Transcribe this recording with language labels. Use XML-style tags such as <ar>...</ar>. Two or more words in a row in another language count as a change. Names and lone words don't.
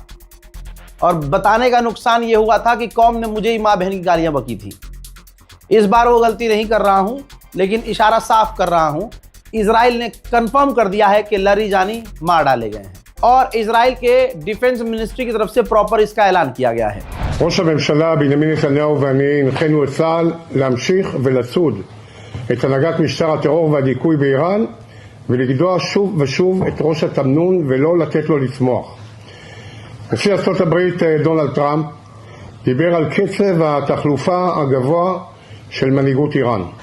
<hi>और बताने का नुकसान ये हुआ था कि कौम ने मुझे ही माँ बहन की गालियाँ बकी थी। इस बार वो गलती नहीं कर रहा हूँ, लेकिन इशारा साफ कर रहा हूँ। इजराइल ने कंफर्म कर दिया है कि लारीजानी मार डाले गए हैं और इजराइल के</hi> <en>defense ministry</en> <hi>की तरफ से प्रॉपर इसका ऐलान किया गया है।</hi> <he>ראש הממשלה בנימין נתניהו ואני הנחינו את צה"ל להמשיך ולצוד את הנהגת משטר הטרור והדיכוי באיראן ולגדוע שוב ושוב את ראש התמנון ולא לתת לו לצמוח. נשיא ארצות הברית דונלד טראמפ דיבר על קצב התחלופה הגבוה של מנהיגות איראן.</he>